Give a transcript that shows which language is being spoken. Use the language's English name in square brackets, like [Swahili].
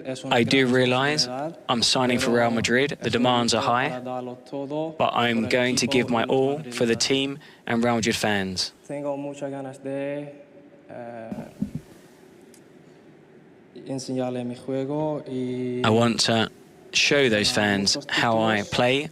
[English] I do realize I'm signing for Real Madrid. The demands are high, but I'm going to give my all for the team and Real Madrid fans. [Spanish] Tengo muchas ganas de enseñarle mi juego y [English] I want to show those fans how I play.